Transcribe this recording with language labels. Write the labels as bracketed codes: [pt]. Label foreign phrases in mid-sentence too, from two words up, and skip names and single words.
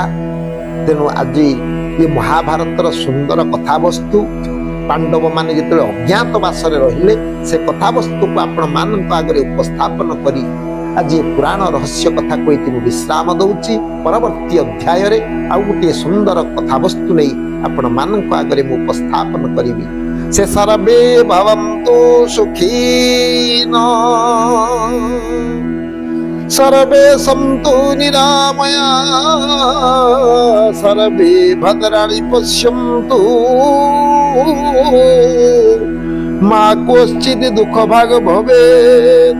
[or] ତେଣୁ ଆଜି ଏ ମହାଭାରତର ସୁନ୍ଦର କଥାବସ୍ତୁ, ପାଣ୍ଡବ ମାନେ ଯେତେବେଳେ ଅଜ୍ଞାତବାସରେ ରହିଲେ, ସେ କଥାବସ୍ତୁକୁ ଆପଣମାନଙ୍କ ଆଗରେ ଉପସ୍ଥାପନ କରି ଆଜି ପୁରାଣ ରହସ୍ୟ କଥାକୁ ଏଠି ମୁଁ ବିଶ୍ରାମ ଦଉଛି। ପରବର୍ତ୍ତୀ ଅଧ୍ୟାୟରେ ଆଉ ଗୋଟିଏ ସୁନ୍ଦର କଥାବସ୍ତୁ ନେଇ ଆପଣମାନଙ୍କ ଆଗରେ ମୁଁ ଉପସ୍ଥାପନ କରିବି। [sa] ସେ ସର୍ବେ ଭବନ୍ତୁ ସୁଖୀନ, सर्वे सन्तु निरामया, सर्वे भद्राणि पश्यन्तु, मा कश्चित् दुःखभाग् भवेत्।